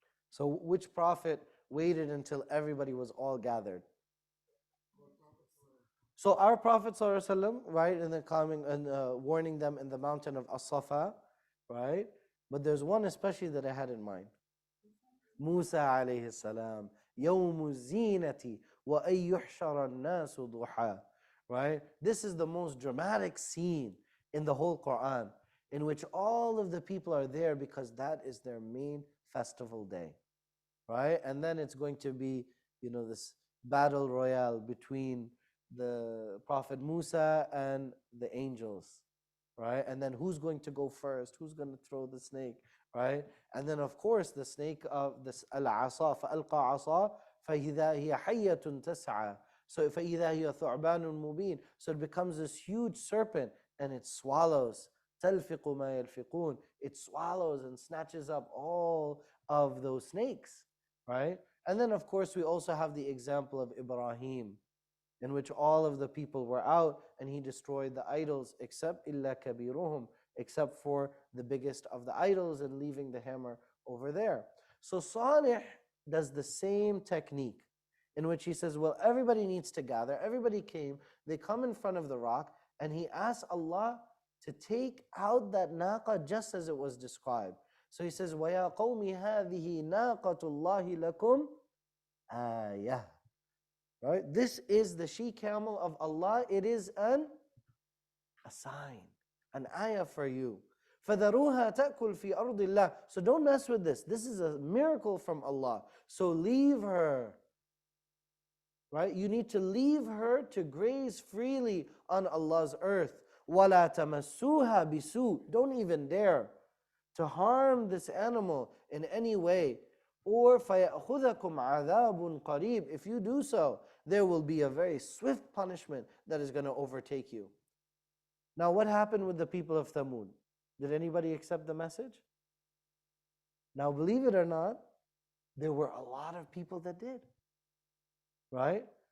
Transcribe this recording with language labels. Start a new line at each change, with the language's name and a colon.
English: So which prophet waited until everybody was all gathered? So our Prophet ﷺ, right, in the coming and warning them in the mountain of As-Safa, right? But there's one especially that I had in mind. Musa alayhi salam,
Arabic: يوم الزينة وأن يحشر الناس ضحى.
English: Right? This is the most dramatic scene in the whole Qur'an, in which all of the people are there because that is their main festival day. Right? And then it's going to be, this battle royale between the Prophet Musa and the angels. Right? And then who's going to go first? Who's going to throw the snake? Right? And then of course the snake of this al-asa,
Arabic: فَأَلْقَى عَصَى فَإِذَا هِيَ حَيَّةٌ تَسْعَى. So فَإِذَا هِيَ ثُعْبَانٌ مُبِينٌ.
English: So it becomes this huge serpent and it swallows. تَلْفِقُ مَا يَلْفِقُونَ. It swallows and snatches up all of those snakes. Right? And then of course we also have the example of Ibrahim, in which all of the people were out and he destroyed the idols except
Arabic: إِلَّا كَبِيرُهُمْ,
English: except for the biggest of the idols and leaving the hammer over there. So Saleh does the same technique in which he says, well, everybody needs to gather. Everybody came, they come in front of the rock and he asks Allah to take out that naqa just as it was described. So he says,
Arabic: وَيَا قَوْمِ هَذِهِ نَاقَةُ اللَّهِ لَكُمْ آيَةٌ.
English: Right? This is the she-camel of Allah. It is a sign, an ayah for you.
Arabic: فَذَرُوهَا تَأْكُلْ فِي أَرْضِ اللَّهِ.
English: So don't mess with this. This is a miracle from Allah. So leave her. Right? You need to leave her to graze freely on Allah's earth.
Arabic: وَلَا تَمَسُّوهَا بِسُوءٍ.
English: Don't even dare to harm this animal in any way.
Arabic: Or فَيَأْخُذَكُمْ عَذَابٌ قَرِيبٌ.
English: If you do so, there will be a very swift punishment that is going to overtake you. Now what happened with the people of Thamud? Did anybody accept the message? Now believe it or not, there were a lot of people that did. Right?